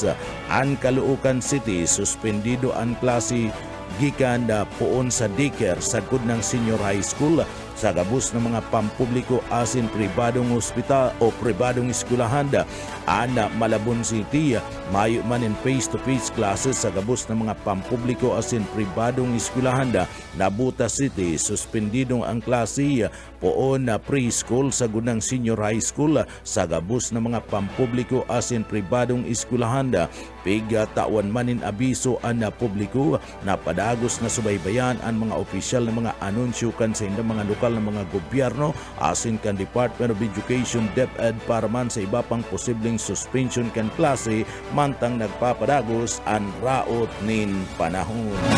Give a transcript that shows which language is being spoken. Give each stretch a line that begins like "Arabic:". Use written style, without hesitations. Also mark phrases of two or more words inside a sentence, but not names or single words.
Bikol: Ang Caloocan City suspendido ang klase gikan poon sa daycare sa gudnang
English: senior high school
Bikol: sa gabos ng mga pampubliko asin pribadong ospital o pribadong eskwelahan. Ana Malabon City mayo man in
English: face-to-face classes
Bikol: sa gabos ng mga pampubliko asin pribadong eskwelahan. Nabuta City suspendidong ang klase poon na preschool sa gunang
English: senior high school
Bikol: sa gabos ng mga pampubliko asin pribadong eskwelahan. Piga tawan manin abiso ang publiko na padagos na subaybayan ang mga opisyal na mga anunsyo kan sa indang mga lokal na mga gobyerno asin kan Department of Education DepEd para man sa iba pang posibleng suspension kan klase mantang nagpapadagos ang raot nin panahon.